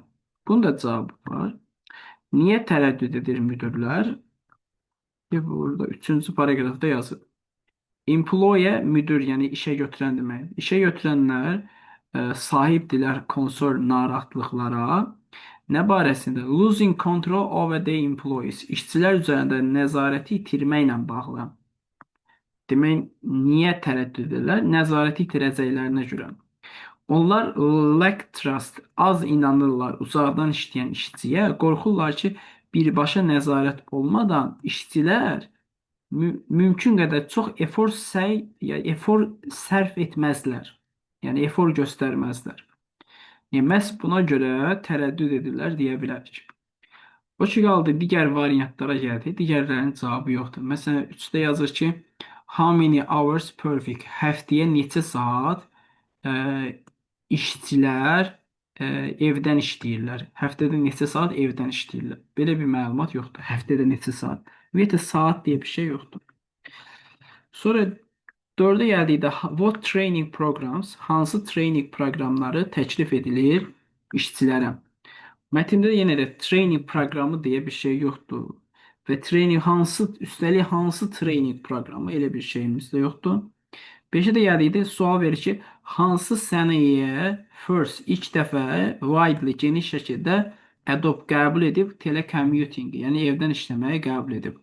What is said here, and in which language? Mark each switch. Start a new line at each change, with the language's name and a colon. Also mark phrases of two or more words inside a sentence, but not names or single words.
Azerbaijani: Bunun da cavabı var. Niyə tərəddüd edir müdirlər? Burada 3-cü paragrafda yazır. Employee müdür, yəni işə götürən deməkdir. İşə götürənlər sahibdirlər konsol narahatlıqlara. Nə barəsində?
English: Losing control over their employees.
Azerbaijani: İşçilər üzərində nəzarəti itirməklə bağlı. Demək, niyə tərəddüd edirlər? Nəzarəti itirəcəklərinə görə. Onlar
English: lack trust,
Azerbaijani: az inanırlar uzaqdan işləyən işçiyə. Qorxurlar ki, birbaşa nəzarət olmadan işçilər mümkün qədər çox efor sərf etməzlər. Yəni efor göstərməzlər. Məhz buna görə tərəddüd edirlər deyə bilərik. O ki qaldı digər variantlara gəldi. Digərlərinin cavabı yoxdur. Məsələn, 3-də yazır ki,
English: how many hours per week?
Azerbaijani: Həftəyə neçə saat işçilər evdən işləyirlər. Həftədə neçə saat evdən işləyirlər. Belə bir məlumat yoxdur. Həftədə neçə saat? Ümumiyyətlə saat deyə bir şey yoxdur. Sonra 4-ə gəldikdə
English: what training programs,
Azerbaijani: hansı training proqramları təklif edilir işçilərə? Mətndə yenə də training proqramı deyə bir şey yoxdur. Və training üstəlik hansı training proqramı, elə bir şeyimiz də yoxdur. 5-ə də gəldikdə sual verir ki, hansı sənayeyə ilk dəfə widely, geniş şəkildə qəbul edib telecommuting, yəni evdən işləməyi qəbul edib.